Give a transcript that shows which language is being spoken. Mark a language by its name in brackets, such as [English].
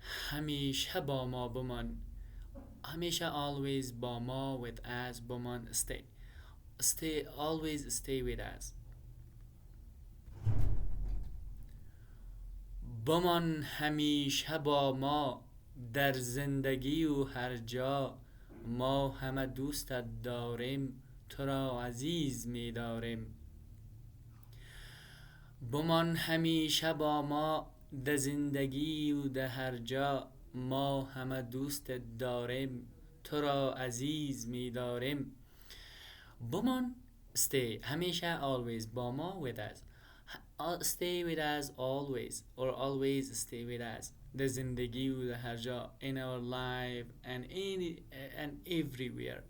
[Persian] همیشه با ما بمان, همیشه always با ما, [English] with us, [Persian] بمان [English] stay always stay with us. [Persian] بمان همیشه با ما, در زندگی و هر جا, ما همه دوستت داریم, تو را عزیز می داریم. بمان همیشه با ما, در زندگی و در هر جا, ما همه دوستت داریم, تو را عزیز می داریم. بمان stay, همیشه always, با ما, [English] with us. stay with us always, or always stay with us. [Persian] در زندگی و در هر جا. [English] In our life and and everywhere.